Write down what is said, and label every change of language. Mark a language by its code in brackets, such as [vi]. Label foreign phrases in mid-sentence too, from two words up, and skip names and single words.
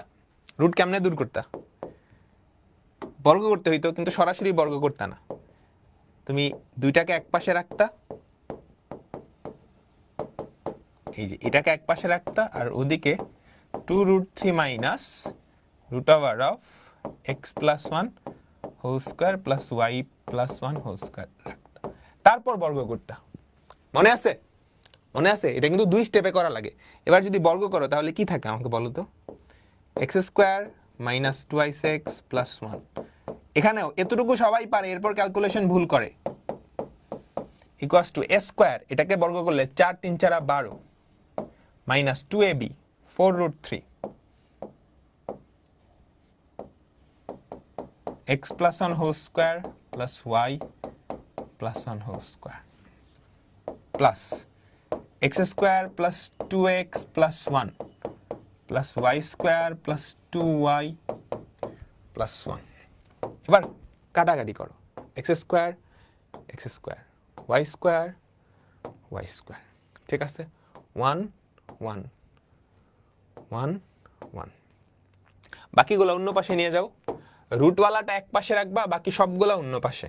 [bn] রুট কেমনে দূর করতা? বর্গ করতে হইতো, কিন্তু সরাসরি বর্গ করতা না, তুমি দুইটাকে এক পাশে রাখতা, এই যে এটাকে এক পাশে রাখতা, আর ওদিকে 2√3 মাইনাস [en] root over of x plus 1 whole square plus y plus 1 whole square [bn] রাখতা, তারপর বর্গ করতা। মনে আছে? মনে আছে? এটা কিন্তু দুই স্টেপে করা লাগে। এবার যদি বর্গ করো তাহলে কি থাকে আমাকে বলো তো? [en] x square minus 2x plus 1. [bn] এখানেও এতটুকু সবাই পারে, এরপর ক্যালকুলেশন ভুল করে। [en] equals to a square, [bn] এটাকে বর্গ করলে [en] 4 3 4 12 মাইনাস 2ab 4√3 x plus 1 whole square plus y plus 1 whole square plus x square plus 2x plus 1 plus y square plus 2y plus 1। [bn] এবার কাটাকাটি করো, [en] x square y square y square, [bn] ঠিক আছে? 1 1 1 1। বাকিগুলো অন্য পাশে নিয়ে যাও, রুটওয়ালাটা এক পাশে রাখবা, বাকি সবগুলো অন্য পাশে।